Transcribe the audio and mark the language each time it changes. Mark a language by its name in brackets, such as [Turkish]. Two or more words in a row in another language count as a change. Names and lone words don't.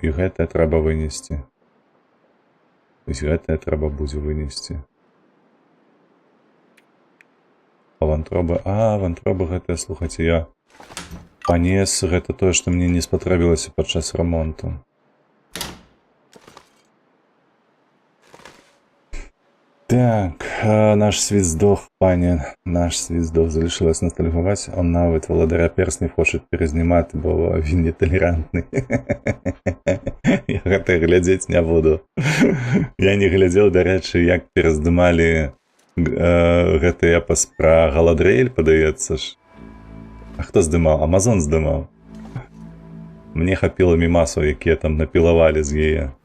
[Belarusian] І гэтае трэба вынесці. Вось гэтае трэба будзе вынесці. А вантробы... вантробы гэтыя, слухайце, я панес. Гэта тое, што мне не спатрэбілася падчас рамонту. [Ukrainian] Так, наш світ здох, пані, наш світ здох, залишилось ностальгувати, он навіть володаря перснів хоче перезнімати, бо він нетолерантний. [Belarusian] Я гэта глядзець не буду. Я не глядзеў, дарэчы, як пераздымалі гэты эпас пра Галадрыэль, падаецца ж. А хто здымаў? Амазон здымаў. Мне хапіла мімасаў, якія там напілавалі з яе.